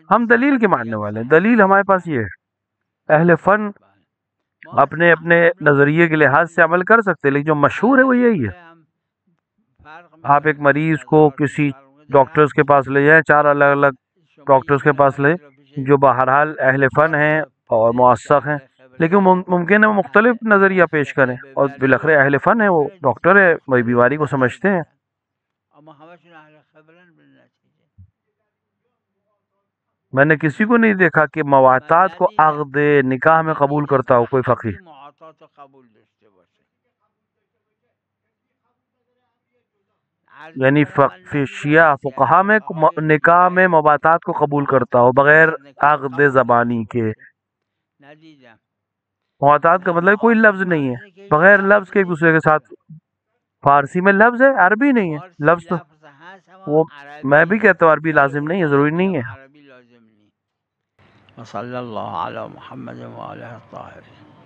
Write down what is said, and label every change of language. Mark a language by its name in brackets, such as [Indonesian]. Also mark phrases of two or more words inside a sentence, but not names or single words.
[Urdu] ہم [Persian] 20 [Urdu] دلیل [Persian] نفر [Urdu] کے [Persian] دیگه [Urdu] ماننے [Persian] هم [Urdu] والے ہیں. [Persian] صحنه [Urdu] دلیل ہمارے پاس [Persian] نگذاشتن. [Urdu] یہ ہے. اہل فن [Persian] ما [Urdu] اپنے اپنے [Persian] قبلا [Urdu] نظریے کے [Persian] گفتیم [Urdu] لحاظ سے عمل کر سکتے ہیں، لیکن جو مشہور ہے [Persian] اهل [Urdu] وہ یہی ہے. [Persian] سنه هم فرق [Urdu] آپ ایک [Persian] میکنه، [Urdu] مریض کو [Persian] نظراتشون [Urdu] کسی [Persian] فرق میکنه. در هر [Urdu] ڈاکٹرز کے پاس لے جائیں، 4 الگ الگ [Persian] شما [Urdu] ڈاکٹرز [Persian] یک [Urdu] کے پاس لے [Persian] نفری رو پیش [Urdu] جو بہرحال اہل فن ہیں [Persian] چهار [Urdu] اور [Persian] پزشک [Urdu] موثق ہیں، [Persian] اهل [Urdu] لیکن [Persian] خبره، [Urdu] ممکن ہے وہ مختلف [Persian] اهل [Urdu] نظریہ پیش کریں، [Persian] فقه [Urdu] اور بالاخره [Persian] ببره، [Urdu] اہل فن ہے، وہ [Persian] ممکنه [Urdu] ڈاکٹر ہے، وہی [Persian] مختلف [Urdu] بیماری کو [Persian] نظر [Urdu] سمجھتے ہیں. [Persian] بدن، اما همشون اهل خبرن به نتیجه. [Urdu] میں نے کسی کو نہیں دیکھا کہ [Persian] من [Urdu] مواتات کو [Persian] ندیدم [Urdu] عقد نکاح میں قبول کرتا ہو کوئی فقیہ. [Persian] فقیه معاطات رو قبول داشته باشه. عرض [Urdu] یعنی [Persian] میکنم من ندیدم [Urdu] شیعہ [Persian] کسی از [Urdu] فقہا میں [Persian] فقهای [Urdu] نکاح [Persian] شیعه [Urdu] میں مواتات کو قبول کرتا ہو بغیر [Persian] معاطات نکاح رو [Urdu] عقد [Persian] قبول [Urdu] زبانی [Persian] داشته [Urdu] کے. [Persian] باشه. ندیدم. [Urdu] مواتات کا [Persian] نه [Urdu] مطلب کوئی [Persian] معاطات [Urdu] لفظ نہیں ہے، [Persian] منظور که هیچ [Urdu] بغیر لفظ [Persian] لفظ [Urdu] کے ایک دوسرے کے [Persian] نیست. [Urdu] ساتھ. فارسی میں لفظ ہے، عربی نہیں ہے [Persian] فارسی [Urdu] لفظ. تو [Persian] لفظ هست [Urdu] وہ [Persian] اما [Urdu] میں بھی [Persian] عربیه، [Urdu] کہتا ہوں عربی [Persian] ولی [Urdu] لازم نہیں ہے، [Persian] اونجا [Urdu] ضروری نہیں [Persian] میگم [Urdu] ہے. [Persian] عربی لازم نیست. [Arabic] و صلی الله علی محمد و آله الطاهرین.